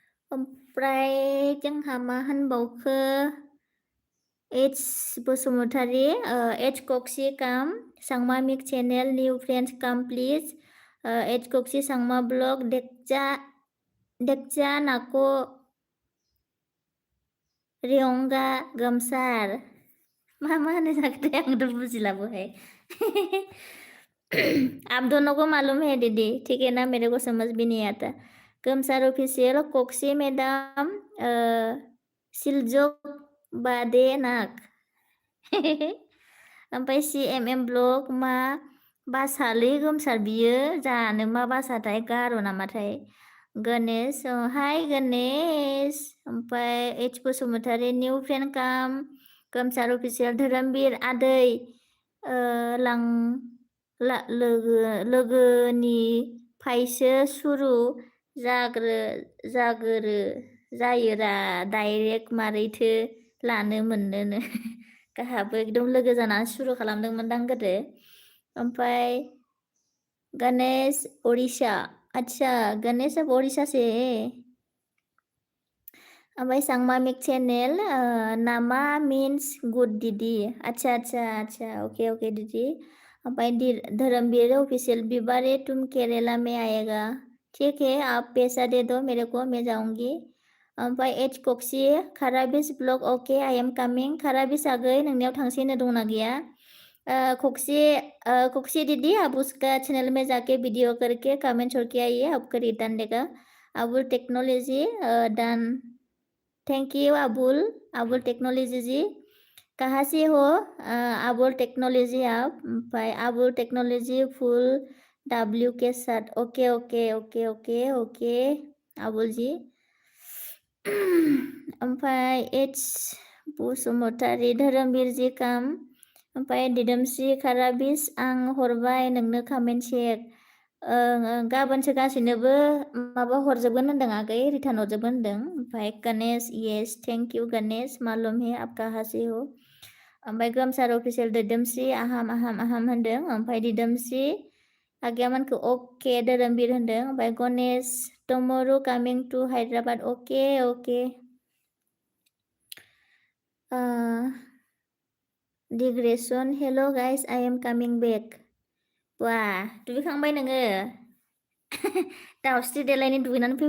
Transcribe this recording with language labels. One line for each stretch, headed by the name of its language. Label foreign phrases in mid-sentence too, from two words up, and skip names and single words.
Bodo: ओमफ्राय जोंहा मा होनबावखो एच बसुमतारी एच कक्सि काम सांमा मिक चेनेल
English: new friends come please
Bodo: एच कक्सि सांमा ब्लग देखजा नाको रियंगा गमसार मा होनो जाखोथाय आंथ' बुजिलाबोहाय
Hindi: आप दोनों को मालूम है दीदी ठीक है ना मेरे को समझ भी नहीं आता गमसार ऑफिशियल कोक्सी मैडम
Bodo: सिलजोक बादे नाक ओमफ्राय CMM ब्लग मा बासालै गोमसार बियो जानो मा बासाथाय गार' नामाथाय गणेश हाय गणेश ओमफ्राय एच बसुमतारी
English: new friend come
Bodo: गोमसार अफिसियेल धोरोमबीर आदै लां लोगोनिफ्रायसो सुरु जायोरा डाइरेक्ट मारैथो लानो मोननोनो गाहाबो एकदम लोगो जानानै सुरु खालामदोंमोनदां गोदो ओमफ्राय गणेश ओडिशा
Hindi: अच्छा गणेश अब ओडिशा से ओमफ्राय सांमा मिक चैनल नामा
English: means good
Hindi: दीदी अच्छा अच्छा अच्छा ओके दीदी ओमफ्राय धर्मवीर ऑफिशियल बिबारे तुम केरला में आएगा ठीक है आप पैसा दे दो मेरे को मैं जाऊंगी ओमफ्राय एच कक्सि खाराबिस ब्लग
English: ok I am coming
Hindi: खाराबिस
Bodo: आगै नोंनियाव थांसैनो दंना गैया
Hindi: कक्सि दीदी आप उसका चैनल में जाके वीडियो करके कमेंट छोड़ के आइए आपको रिटर्न देगा अबुल टेक्नोलॉजी डन
English: thank you
Hindi: अबुल टेक्नोलॉजी जी कहाँ से हो अबुल टेक्नोलॉजी आप भाई अबुल टेक्नोलॉजी फुल W के साथ ओके अबुल जी
Bodo: ओमफ्राय एच बसुमतारी धोरोमवीर जी काम ओमफ्राय दिदोमस्रि खाराबिस आं हरबाय नोंनो कमेन्ट चेक गाबोनसो गासैनोबो माबा हरजोबगोन होनदों आगै रिटार्न हरजोबगोन होनदों ओमफ्राय गणेश
English: yes thank you
Bodo: गणेश
Hindi: मालूम है आप कहाँ से हो
Bodo: ओमफ्राय गोमसार अफिसियेल दिदोमस्रि आहाम होनदों ओमफ्राय दिदोमस्रि आगैयामोनखौ अके धोरोमवीर होनदों ओमफ्राय गणेश
English: tomorrow coming to Hyderabad
Bodo: अके डिग्रेसन
English: hello guys I am coming back
Bodo: वा दुगैखांबाय नोङो दाउस्रि देलायनि दुगैनानै फैबाय